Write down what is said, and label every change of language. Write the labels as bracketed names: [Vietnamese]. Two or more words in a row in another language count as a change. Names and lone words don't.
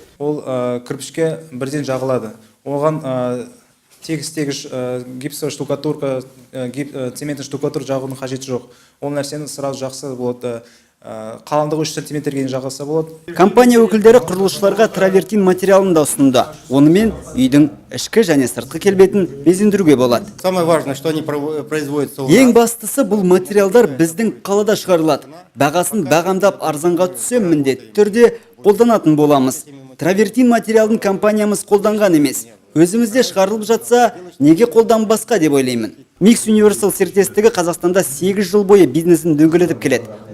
[Kazakh] Ол кірпішке бірден жағылады. Оған тегіс [Russian] гипсовая штукатурка, цементный штукатур [Kazakh] жағудың қажеті жоқ. Ол нәрсені сразу жақсы болады. Қалыңдығы 3 сантиметрге жағылса болады. Компания өкілдері құрылысшыларға травертин материалын да ұсынды. Онымен үйдің ішкі және сыртқы келбетін безендіруге болады. [Russian] Самое важное, что они производятся. [Kazakh] Ең бастысы бұл материалдар біздің қалада шығарылады. Бағасын бағамдап арзанға түссе міндетті түрде қолданатын боламыз. Травертин материалын компаниямыз қолданған емес. Өзімізде шығарылып жатса, неге қолданбасқа деп ойлаймын. Mix Universal серіктестігі Қазақстанда 8 жыл бойы бизнесін дөңгелетіп келеді.